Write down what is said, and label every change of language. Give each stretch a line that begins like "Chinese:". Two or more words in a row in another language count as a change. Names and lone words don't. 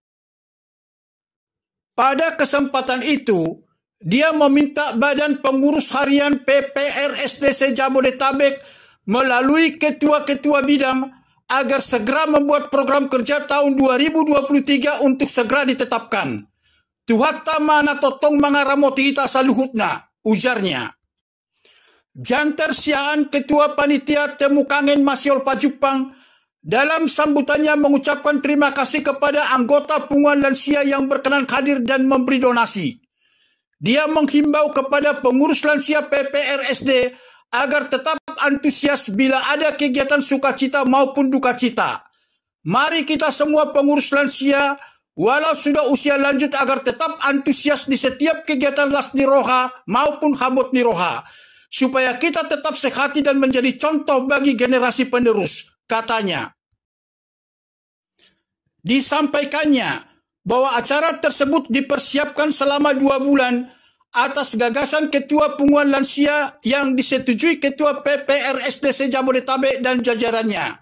Indonesian: Pada kesempatan itu, dia meminta Badan Pengurus Harian PPRSDC Jabodetabek melalui ketua-ketua bidang agar segera membuat program kerja tahun 2023 untuk segera ditetapkan.
Batak Toba: Tuhatta mana totong mangaramoti ita saluhutna, ujarnya.
Indonesian: Janter Siaan, Ketua Panitia Temu Kangen Masiol Pajupang, dalam sambutannya mengucapkan terima kasih kepada anggota Punguan Lansia yang berkenan hadir dan memberi donasi. Dia menghimbau kepada pengurus lansia PPRSD agar tetap antusias bila ada kegiatan sukacita maupun duka cita. Mari kita semua pengurus lansia, walau sudah usia lanjut, agar tetap antusias di setiap kegiatan
Batak Toba: las niroha
Indonesian: maupun
Batak Toba: habot niroha.
Indonesian: supaya kita tetap sehat dan menjadi contoh bagi generasi penerus, katanya. Disampaikannya bahwa acara tersebut dipersiapkan selama 2 bulan atas gagasan Ketua Punguan Lansia yang disetujui Ketua PPRSD Jabodetabek dan jajarannya.